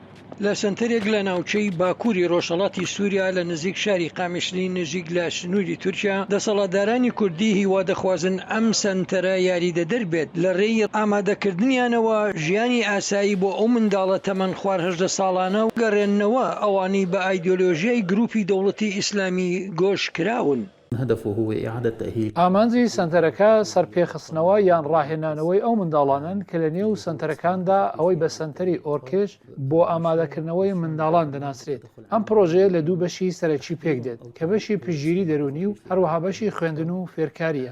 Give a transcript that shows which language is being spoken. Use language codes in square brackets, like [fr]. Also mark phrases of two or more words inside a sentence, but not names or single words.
[ckb] لە سنتەرێک لە ناوچەی باکووری ڕۆژهەڵاتی سووریا لە نزیک شاری قامیشلی نزیک لە سنووری تورکیا دەسەڵاتدارانی کوردی هیوا دەخوازن ئەم سنتەرە یاریدە دەربێت لە ڕێی ئامادەکردنیانەوە ژیانی ئاسایی بۆ ئەو منداڵە تەمەن 18 ساڵانە و گەڕێننەوە ئەوانەی بە ئایدۆلۆژیای گروپی دەوڵەتی ئیسلامی گۆش کراون. [ar] هدفه هو إعادة تأهيل [ckb] ئامانجی سنتەرەکە سەرپێخستنەوە یان ڕاهێنانەوەی ئەو منداڵانن کە لە نێو سنتەرەکاندا ئەوەی بە سنتەری ئۆرکێش بۆ ئامادەکردنەوەی منداڵان دەناسرێت. ئەم پرۆژەیە لە دوو بەشی سەرەکی پێک دێت کە بەشی پشگیری دەرونی و هەروەها بەشی خوێندن و فێرکاریە.